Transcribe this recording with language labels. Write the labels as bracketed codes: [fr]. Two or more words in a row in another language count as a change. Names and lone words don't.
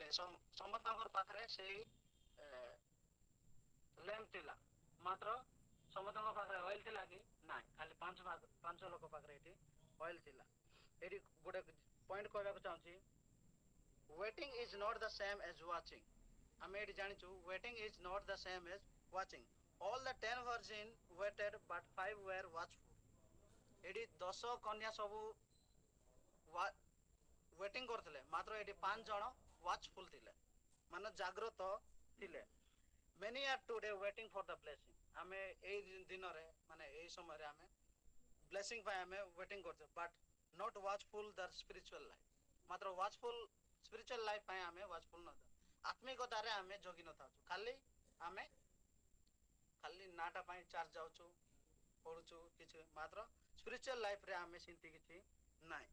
[or] ସମସ୍ତଙ୍କର ପାଖରେ ସେଇ ଲ୍ୟାମ୍ପ ଥିଲା, ମାତ୍ର ସମସ୍ତଙ୍କ ପାଖରେ ଅଏଲ ଥିଲା କି? ନାଇଁ, ଖାଲି 5 ଲୋକ ପାଖରେ ଏଠି ଅଏଲ ଥିଲା। ଏଠି ଗୋଟେ ପଏଣ୍ଟ କହିବାକୁ ଚାହୁଁଛି, [en] waiting is not the same as watching. [or] ଆମେ ଏଠି ଜାଣିଛୁ [en] waiting is not the same as watching. all the 10 virgin waited but 5 were watchful। [or] ଏଠି 10 କନ୍ୟା ସବୁ ୱେଟିଂ କରୁଥିଲେ, ମାତ୍ର ଏଠି 5 ଜଣ ୱାଚଫୁଲ ଥିଲେ, ମାନେ ଜାଗ୍ରତ ଥିଲେ। [en] Many are today waiting for the blessing। [or] ଆମେ ଏଇ ଦିନରେ, ମାନେ ଏଇ ସମୟରେ ଆମେ ବ୍ଲେସିଂ ପାଇଁ ଆମେ ୱେଟିଂ କରୁଛୁ, [en] but not watchful the spiritual life. [or] ମାତ୍ର [en] watchful spiritual life [or] ପାଇଁ ଆମେ ୱାଚଫୁଲ ନ ଥାଉ, ଆତ୍ମିକତାରେ ଆମେ ଜଗି ନଥାଉଛୁ। ଆମେ ଖାଲି ନାଟା ପାଇଁ ଚାର୍ଜ ଯାଉଛୁ, ପଢୁଛୁ କିଛି, ମାତ୍ର [en] spiritual life-re [or] ଆମେ ସେମିତି କିଛି ନାହିଁ।